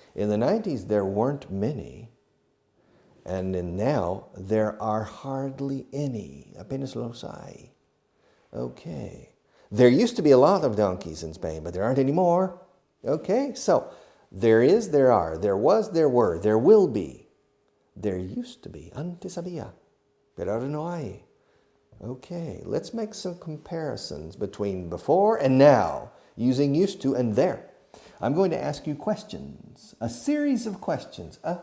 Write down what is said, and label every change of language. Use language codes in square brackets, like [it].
[en] In the 90s, there weren't many. And now, there are hardly any. [es] Apenas los hay. [en] Okay. There used to be a lot of donkeys in Spain, but there aren't any more. Okay, so there is, there are, there was, there were, there will be. There used to be. [es] Antes había, pero ahora no hay. [en] Okay, let's make some comparisons between before and now, using used to and there. I'm going to ask you questions, a series of questions.